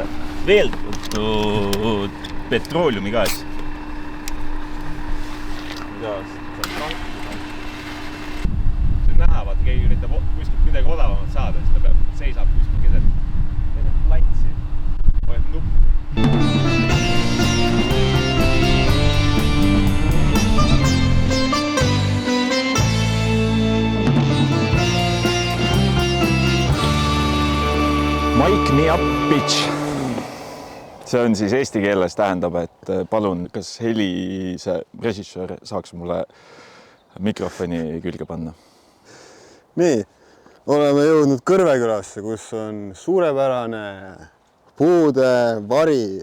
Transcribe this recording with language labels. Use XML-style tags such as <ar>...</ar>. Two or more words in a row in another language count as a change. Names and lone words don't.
<et>Veeldatud petrooleumigaas. See on näha, vaata, keegi üritab kuskilt midagi odavamat saada, siis ta seisab kuskil keset platsi. Hoiab nuppu.</et> <en>Mike me up, bitch!</en> <et>See on siis eesti keeles tähendab, et palun, kas helise režissöör saaks mulle mikrofoni külge panna? Nii, oleme jõudnud Kõrvekülasse, kus on suurepärane puude vari.</et>